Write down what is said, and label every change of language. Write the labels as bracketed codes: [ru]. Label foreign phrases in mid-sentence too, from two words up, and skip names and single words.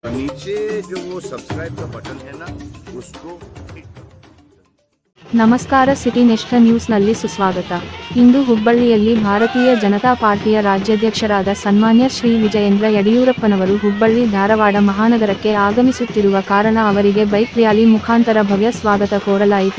[hi] नीचे जो वो सब्सक्राइब का बटन है ना उसको क्लिक करो। [kn] ನಮಸ್ಕಾರ ಸಿಟಿ ನೆಸ್ಟ್ ನ್ಯೂಸ್ನಲ್ಲಿ ಸುಸ್ವಾಗತ. ಇಂದು ಹುಬ್ಬಳ್ಳಿಯಲ್ಲಿ ಭಾರತೀಯ ಜನತಾ ಪಾರ್ಟಿಯ ರಾಜ್ಯಾಧ್ಯಕ್ಷರಾದ ಸನ್ಮಾನ್ಯ ಶ್ರೀ ವಿಜಯೇಂದ್ರ ಯಡಿಯೂರಪ್ಪನವರು ಹುಬ್ಬಳ್ಳಿ ಧಾರವಾಡ ಮಹಾನಗರಕ್ಕೆ ಆಗಮಿಸುತ್ತಿರುವ ಕಾರಣ ಅವರಿಗೆ [en] bike rally [kn] ಮುಖಾಂತರ ಭವ್ಯ ಸ್ವಾಗತ ಕೋರಲಾಯಿತು.